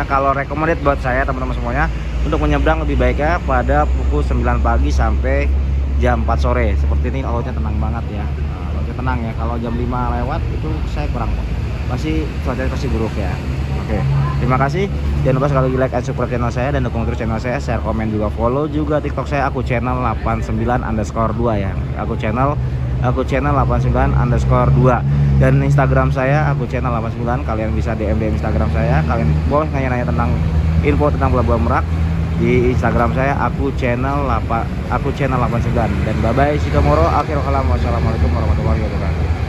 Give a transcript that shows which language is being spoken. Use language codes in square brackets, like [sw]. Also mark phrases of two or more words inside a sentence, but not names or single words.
[id] Kalau recommended buat saya teman-teman semuanya, untuk menyeberang lebih baiknya pada pukul 9 pagi sampai jam 4 sore. Seperti ini lautnya tenang banget ya, lautnya tenang ya. Kalau jam 5 lewat itu saya kurang, pasti cuacanya pasti buruk ya. Oke, terima kasih. Jangan lupa sekali lagi [en] like and subscribe [id] channel saya dan dukung terus channel saya, share, komen juga, follow juga TikTok saya, aku channel 89_2 ya. Aku channel 89_2 dan Instagram saya aku channel 89. Kalian bisa DM Instagram saya. Kalian boleh nanya-nanya tentang info tentang Pelabuhan Merak di Instagram saya, aku channel 89. [en] Dan bye bye, see you tomorrow. [ar] آخر الكلام، والسلام عليكم ورحمة الله وبركاته.